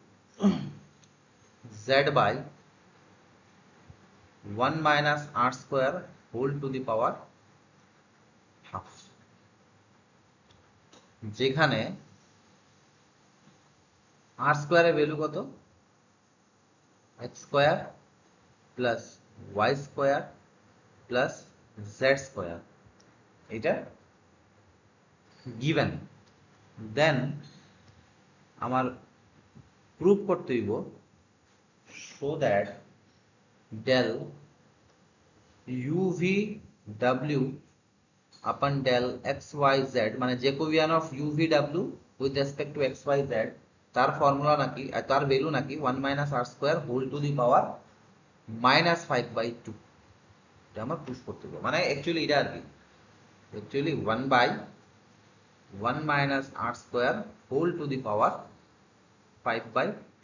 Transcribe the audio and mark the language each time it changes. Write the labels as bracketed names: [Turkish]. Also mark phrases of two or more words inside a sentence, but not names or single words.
[English] z by 1 minus r square whole to the power half, যেখানে r square-এর value কত, x square plus y square plus z square, এটা given। দেন [Bangla] আমার প্রুফ করতে হইব [English] show that del uv w upon del xyz, মানে Jacobian of uv w with respect to xyz, [Bangla] তার ফর্মুলা নাকি, তার ভ্যালু নাকি [English] 1 minus r square whole to the power -5/2. [Bangla] এটা আমার প্রুফ করতে হবে, মানে অ্যাকচুয়ালি এটা আর কি, [English] actually 1 by 1 minus r square whole to the power 5/2.